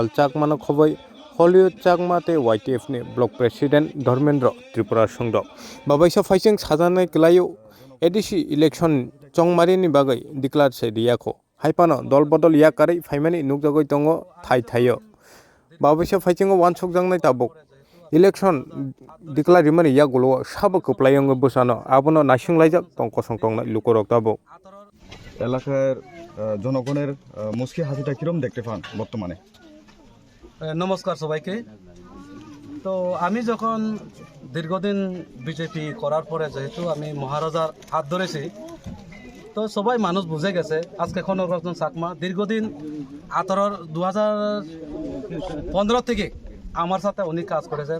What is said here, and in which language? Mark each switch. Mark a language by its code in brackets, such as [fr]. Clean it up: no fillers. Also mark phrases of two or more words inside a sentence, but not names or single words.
[trp] चाकमानो खबै हलिउड चाकमा तै वाईटीएफ नि ब्लक प्रेसिडेंट धर्मेंद्र त्रिपुरा संद बाबाइसा फाइसिं साजानाय गलायो एडीसी इलेक्शन चंगमारिनि बागै डिक्लार से दियाखो हाइपानो दल बदलिया कारे फाइमानि नुकजागै दङ थाई थायो बावैसो फाइथिंग वानसुक जांनाय ताबुक इलेक्शन डिक्लारिमानि या गलो साबो खोप्लायंग बोसानो आबनो नासिंलायजाक तंक संतंनाय लुकरक ताबुक [bn] এলাকার জনগণের মুশকিল হাসিটা কিরম দেখতে পান বর্তমানে? নমস্কার সবাইকে। তো আমি যখন দীর্ঘদিন বিজেপি করার পরে যেহেতু আমি মহারাজার হাত ধরেছি, তো সবাই মানুষ বুঝে গেছে আজকে কনকরঞ্জন চাকমা দীর্ঘদিন 2015 থেকে আমার সাথে উনি কাজ করেছেন।